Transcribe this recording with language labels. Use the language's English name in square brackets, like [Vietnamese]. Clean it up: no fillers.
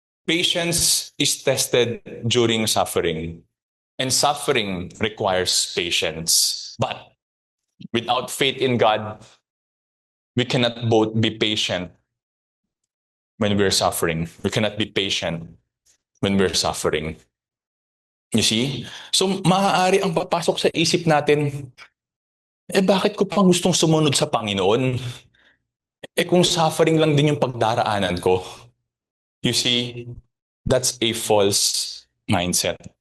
[English] Patience is tested during suffering. And suffering requires patience. But without faith in God, we cannot both be patient when we're suffering. We cannot be patient when we're suffering. You see? [Filipino] So, maaari ang papasok sa isip natin, bakit ko pa gustong sumunod sa Panginoon? Kung suffering lang din yung pagdaraanan ko. [English] You see, that's a false mindset.